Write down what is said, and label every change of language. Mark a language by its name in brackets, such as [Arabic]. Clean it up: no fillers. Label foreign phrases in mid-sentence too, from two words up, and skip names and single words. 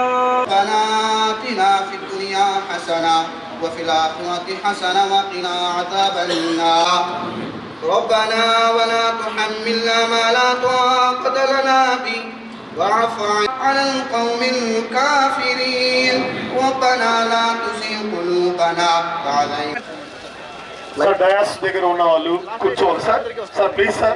[Arabic] ربنا آتنا في الدنيا حسنة وفي الآخرة حسنة وقنا عذاب النار. ربنا ولا تحملنا ما لا طاقة لنا به واعف عن القوم الكافرين ربنا لا تزغ قلوبنا بعد إذ [English] sir dais [Telugu] దగ్గర ఉన్న వాళ్ళు కూర్చోవాలి సార్. [English] sir please sir.